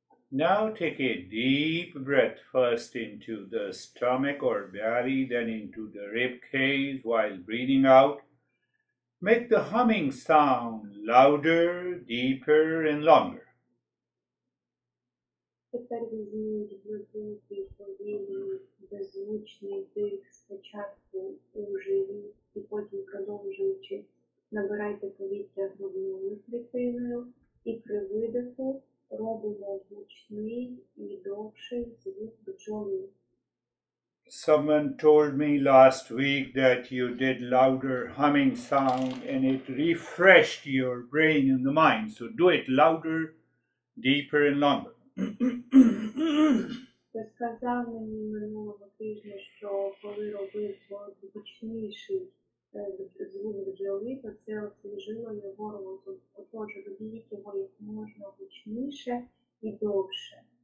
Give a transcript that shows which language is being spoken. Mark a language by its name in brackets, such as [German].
[English] Now take a deep breath first into the stomach or belly, then into the rib cage. While breathing out, make the humming sound louder, deeper, and longer. [Ukrainian] Тепер візьміть глибокий, повільний, беззвучний дих спочатку у живіт і потім продовжуючи набирайте повітря грудною клітиною і при видиху робимо гучний і довший звук бджоли. [English] Someone told me last week that you did louder humming sound and it refreshed your brain and the mind. So do it louder, deeper, and longer. [Ukrainian] Хто сказав мені минулого тижня, що коли робив гучніший звук бджоли, то це освіжило його розум. Отож, робіть його як можна гучніше і довше.